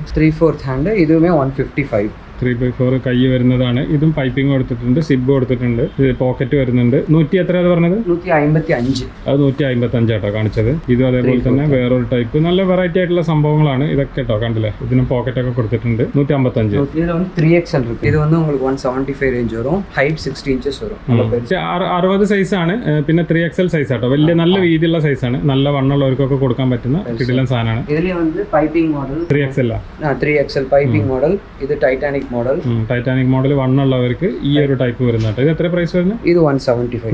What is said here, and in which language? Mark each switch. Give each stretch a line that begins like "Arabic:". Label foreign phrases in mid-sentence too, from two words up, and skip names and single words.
Malayalam: 3/4 ഹാൻഡ്. ഇതുമേ 155. 3/4 കൈ വരുന്നതാണ്. ഇതും പൈപ്പിംഗ് കൊടുത്തിട്ടുണ്ട്, സിബ് കൊടുത്തിട്ടുണ്ട്, പോക്കറ്റ് വരുന്നുണ്ട്. 100 എത്ര പറഞ്ഞത്? 155. അത് 155 ആട്ടോ കാണിച്ചത്. ഇതും അതേപോലെ തന്നെ വേറൊരു ടൈപ്പ് നല്ല വെറൈറ്റി ആയിട്ടുള്ള സംഭവങ്ങളാണ് ഇതൊക്കെ കേട്ടോ. കണ്ടില്ലേ, ഇതിനും പോക്കറ്റ് ഒക്കെ കൊടുത്തിട്ടുണ്ട്. 155.
Tamil: 3XL இருக்கு. இது உங்களுக்கு 175 ரேஞ்ச் வரும். ஹைட் 60 இன்ச்சஸ் வரும்.
Malayalam: 60 സൈസ് ആണ്. പിന്നെ 3XL സൈസ് ആട്ടോ. വലിയ നല്ല വീതിയുള്ള സൈസ് ആണ്. നല്ല വണ്ണുള്ളവർക്കൊക്കെ കൊടുക്കാൻ പറ്റുന്ന കിടിലൻ സാധനമാണ്. ഇതിലെ പൈപ്പിംഗ് മോഡൽ 3XL 3XL പൈപ്പിംഗ് മോഡൽ. ഇത് ടൈറ്റാനിക് മോഡൽ. ടൈറ്റാനിക് മോഡൽ വണ്ണുള്ളവർക്ക് ഈ ഒരു ടൈപ്പ് വരുന്നുണ്ട്. ഇത് എത്ര പ്രൈസ് വരുന്നത്? ഇത് 175.